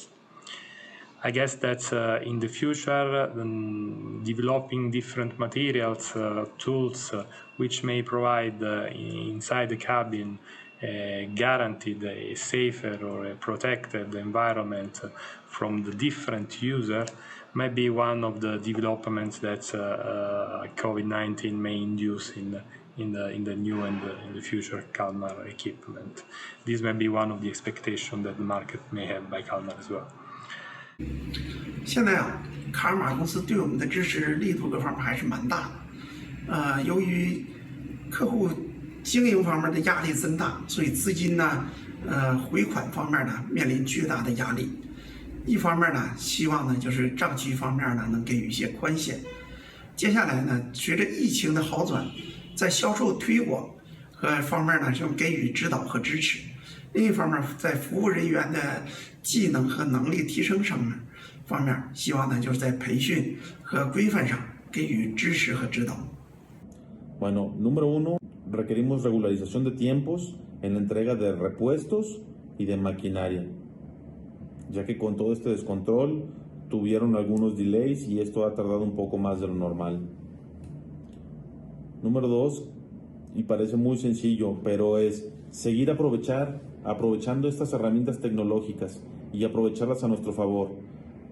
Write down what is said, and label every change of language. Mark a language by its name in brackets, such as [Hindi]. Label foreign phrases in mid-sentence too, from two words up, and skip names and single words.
[English] I guess that in the future, developing different materials, tools, which may provide inside the cabin guaranteed a safer or a protected environment from the different user, may be one of the developments that COVID-19 may induce in the new and in the future Kalmar equipment. This may be one of the expectations that the market may have by Kalmar as well. [Chinese] 现在卡尔玛公司对我们的支持力度各方面还是蛮大的。由于客户经营方面的压力增大，所以资金呢，回款方面呢面临巨大的压力。一方面呢，希望呢就是账期方面呢能给予一些宽限。接下来呢，随着疫情的好转，在销售推广和方面呢，就给予指导和支持。另一方面，在服务人员的技能和能力提升上面方面，希望呢就是在培训和规范上给予支持和指导。 [Spanish] Bueno, número uno, requerimos regularización de tiempos en la entrega de repuestos y de maquinaria, ya que con todo este descontrol tuvieron algunos delays y esto ha tardado un poco más de lo normal. Número dos, y parece muy sencillo, pero es seguir aprovechando estas herramientas tecnológicas y aprovecharlas a nuestro favor.